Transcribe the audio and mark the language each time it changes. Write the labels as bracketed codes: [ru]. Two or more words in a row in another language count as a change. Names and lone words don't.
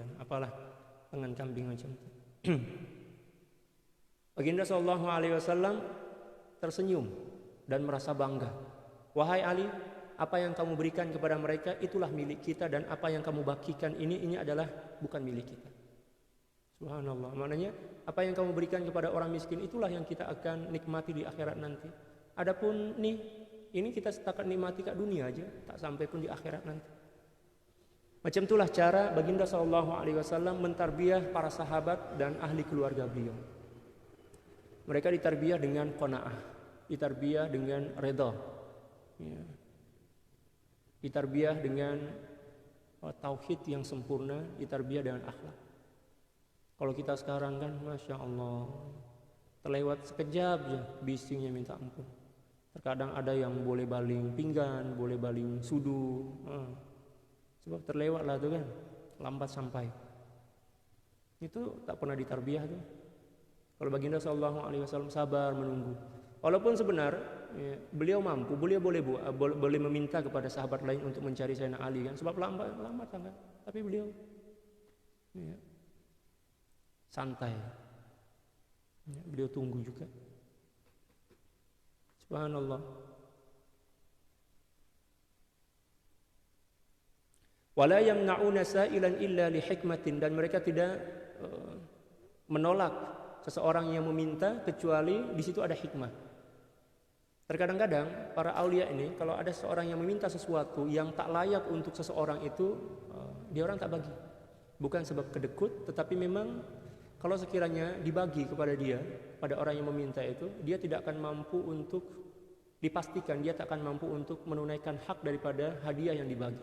[ms] Apalah lengan kambing macam itu." Baginda [ar] صلى الله عليه وسلم [ms] tersenyum dan merasa bangga. "Wahai Ali, apa yang kamu berikan kepada mereka itulah milik kita, dan apa yang kamu bagikan ini adalah bukan milik kita." Subhanallah. Maknanya apa yang kamu berikan kepada orang miskin itulah yang kita akan nikmati di akhirat nanti. Adapun ini kita setakat nikmati kat dunia aja, tak sampai pun di akhirat nanti. Macam itulah cara baginda [ar] صلى الله عليه وسلم [ms] mentarbiyah para sahabat dan ahli keluarga beliau. Mereka ditarbiyah dengan qanaah, ditarbiyah dengan redha, ya. Ditarbiyah dengan tauhid yang sempurna, ditarbiyah dengan akhlak. Kalau kita sekarang kan, [ar] ما شاء الله, [ms] terlewat sekejap aja bisingnya minta ampun. Terkadang ada yang boleh baling pinggan, boleh baling sudu, sebab terlewat lah tuh kan, lambat sampai. Itu tak pernah ditarbiyah tuh. Kalau baginda [ar] صلى الله عليه وسلم [ms] sabar menunggu. Walaupun sebenar beliau mampu, beliau boleh meminta kepada sahabat lain untuk mencari Sayyidina Ali kan, sebab lambat sangat. Tapi beliau santai. Beliau tunggu juga. Subhanallah. [ar] ولا يمنعون سائلا إلا لحكمة, [ms] dan mereka tidak menolak seseorang yang meminta kecuali di situ ada hikmah. Terkadang-kadang para aulia ini kalau ada seseorang yang meminta sesuatu yang tak layak untuk seseorang itu, dia orang tak bagi. Bukan sebab kedekut, tetapi memang kalau sekiranya dibagi kepada dia, pada orang yang meminta itu, dia tidak akan mampu untuk dipastikan, dia tak akan mampu untuk menunaikan hak daripada hadiah yang dibagi.